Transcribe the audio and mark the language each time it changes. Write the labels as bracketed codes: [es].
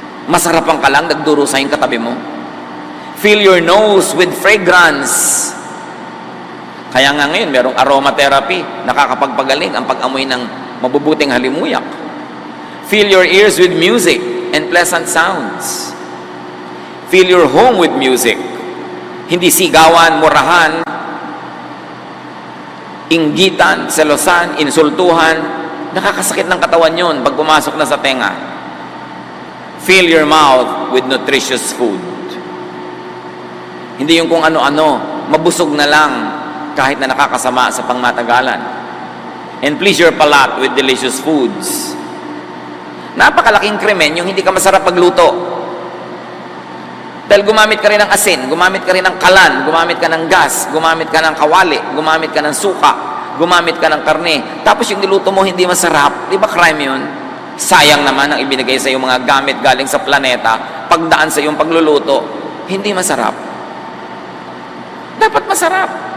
[tl] Masarapan ka lang, nagdurusa yung katabi mo. [en] Fill your nose with fragrance. [tl] Kaya nga ngayon, merong aromatherapy, nakakapagpagaling ang pag-amoy ng mabubuting halimuyak. [en] Fill your ears with music and pleasant sounds. Fill your home with music. [tl] Hindi sigawan, murahan, inggitan, selosan, insultuhan. Nakakasakit ng katawan yun pag pumasok na sa tenga. [en] Fill your mouth with nutritious food. [tl] Hindi yung kung ano-ano, mabusog na lang kahit na nakakasama sa pangmatagalan. [en] And please your palate with delicious foods. [tl] Napakalaking krimen yung hindi ka masarap pagluto. Dahil gumamit ka rin ng asin, gumamit ka rin ng kalan, gumamit ka ng gas, gumamit ka ng kawali, gumamit ka ng suka, gumamit ka ng karne. Tapos yung niluto mo hindi masarap. Di ba crime yun? Sayang naman ang ibinigay sa iyong mga gamit galing sa planeta, pagdaan sa iyong pagluluto, hindi masarap. Dapat masarap.